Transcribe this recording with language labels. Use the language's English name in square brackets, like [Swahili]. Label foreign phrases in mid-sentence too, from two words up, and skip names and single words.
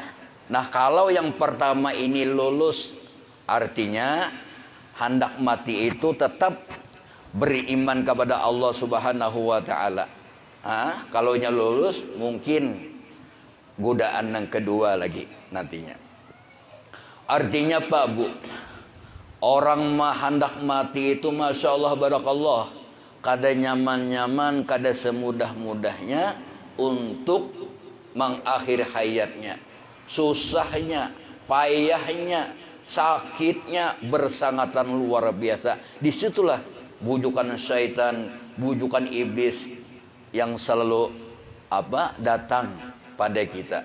[Indonesian] Nah, kalau yang pertama ini lulus, artinya hendak mati itu tetap beriman kepada Allah [Arabic] Subhanahu wa taala. [Indonesian] Kalau nya lulus, mungkin godaan yang kedua lagi nantinya. Artinya Pak Bu, orang hendak mati itu [Arabic] Masya Allah barakallah, [Indonesian] kada nyaman-nyaman, kada semudah-mudahnya untuk mengakhiri hayatnya. Susahnya, payahnya, sakitnya bersangatan luar biasa. Disitulah bujukan syaitan, bujukan iblis yang selalu datang pada kita.